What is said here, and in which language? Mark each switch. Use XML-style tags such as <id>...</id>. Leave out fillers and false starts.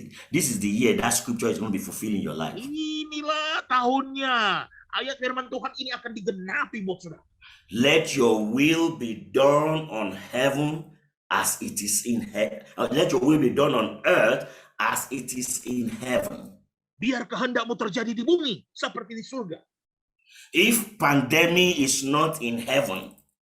<en>This is the year that scripture is going to be fulfilled in your life.</en> <id>Inilah tahunnya. Ayat firman Tuhan ini akan digenapi buat saudara.</id> <en>Let your will be done on heaven as it is in heaven. Let your will be done on earth as it is in heaven.</en> <id>Biar kehendakmu terjadi di bumi seperti di surga.</id> <en>If pandemic is not in heaven,</en>